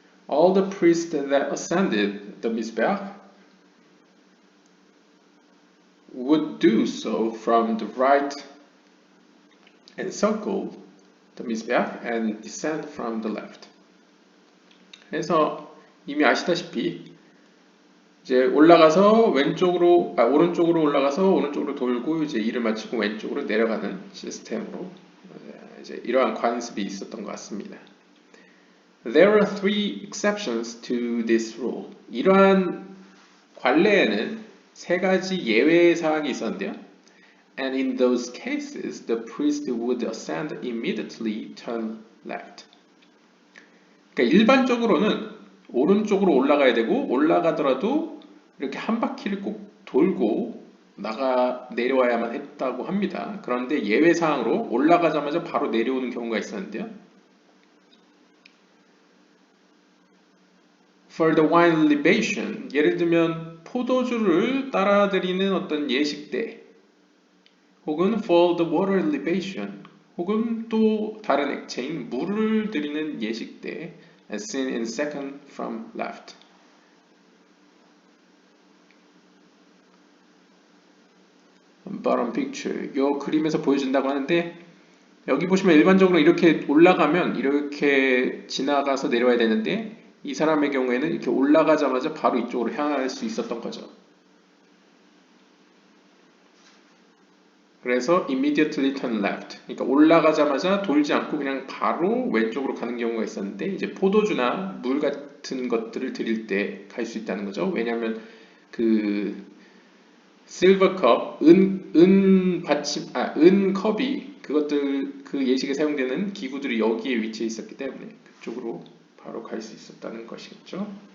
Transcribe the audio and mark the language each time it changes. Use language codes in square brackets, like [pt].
[en] All the priests that ascended the mizbeach would do so from the right and circle the mizbeach and descend from the left. [ko] 그래서 이미 아시다시피 이제 올라가서 오른쪽으로 올라가서 오른쪽으로 돌고 이제 일을 마치고 왼쪽으로 내려가는 시스템으로 이제 이러한 관습이 있었던 것 같습니다. [en] There are three exceptions to this rule. [ko] 이러한 관례에는 세 가지 예외 사항이 있었는데요. [en] And in those cases, the priest would ascend immediately, turn left. [ko] 그러니까 일반적으로는 오른쪽으로 올라가야 되고 올라가더라도 이렇게 한 바퀴를 꼭 돌고 내려와야만 했다고 합니다. 그런데 예외 사항으로 올라가자마자 바로 내려오는 경우가 있었는데요. [en] For the wine libation, [ko] 예를 들면 포도주를 따라드리는 어떤 예식 때 혹은 [en] for the water libation [ko] 혹은 또 다른 액체인 물을 드리는 예식 때 [en] as seen in second from left. bottom picture. [ko] 이 그림에서 보여준다고 하는데 여기 보시면 일반적으로 이렇게 올라가면 이렇게 지나가서 내려와야 되는데 이 사람의 경우에는 이렇게 올라가자마자 바로 이쪽으로 향할 수 있었던 거죠. 그래서 [en] immediately turn left. [ko] 그러니까 올라가자마자 돌지 않고 그냥 바로 왼쪽으로 가는 경우가 있었는데 이제 포도주나 물 같은 것들을 드릴 때 갈 수 있다는 거죠. 왜냐하면 그 실버 컵, 은 컵이 그 예식에 사용되는 기구들이 여기에 위치해 있었기 때문에 그쪽으로 바로 갈 수 있었다는 것이겠죠.